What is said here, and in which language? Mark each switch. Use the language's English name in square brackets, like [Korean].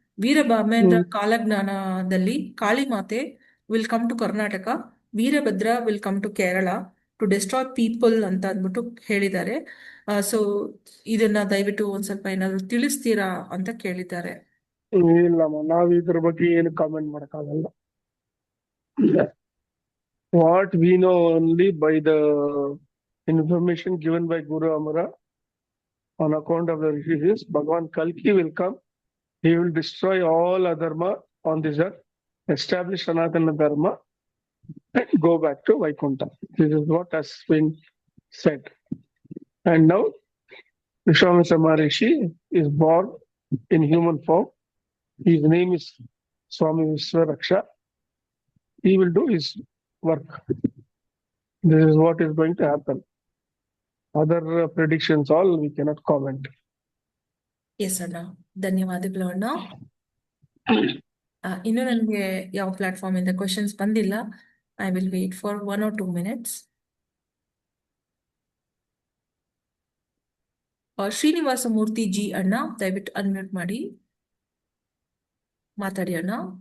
[English] Veerabrahmendra [Kannada] ಕಾಲಜ್ಞಾನದಲ್ಲಿ ಕಾಳಿ ಮಾತೆ [English] will come to Karnataka, Veerabhadra will come to Kerala to destroy people [Kannada] ಅಂತ ಅಂದ್ಬಿಟ್ಟು ಹೇಳಿದ್ದಾರೆ. ಸೊ ಇದನ್ನ ದಯವಿಟ್ಟು ಒಂದ್ ಸ್ವಲ್ಪ ಏನಾದ್ರು ತಿಳಿಸ್ತೀರಾ ಅಂತ ಕೇಳಿದ್ದಾರೆ. ಇಲ್ಲಮ್ಮ, ನಾವ್ ಇದ್ರ ಬಗ್ಗೆ ಏನು ಕಾಮೆಂಟ್ ಮಾಡಕ್ಕಾಗಲ್ಲ. [English] What we know only by the information given by Guru Amara on account of the rishis, Bhagavan Kalki will come. He will destroy all adharma on this earth, establish Sanatana Dharma, and go back to Vaikuntha. This is what has been said. And now, Vishwamitra Maharishi is born in human form. His name is Swami Viswaraksha. He will do his work. This is what is going to happen. Other predictions, all we cannot comment. [Kannada] S ಅಣ್ಣ, ಧನ್ಯವಾದಗಳು ಅಣ್ಣ. ಇನ್ನು ನನಗೆ ಯಾವ platform ಇಂದ questions ಬಂದಿಲ್ಲ. [English] I will wait for 1 or 2 minutes. [Kannada] Srinivasa Murthy G ಅಣ್ಣ, ದಯವಿಟ್ಟು ಅನ್ಮ್ಯೂಟ್ ಮಾಡಿ ಮಾತಾಡಿ ಅಣ್ಣ.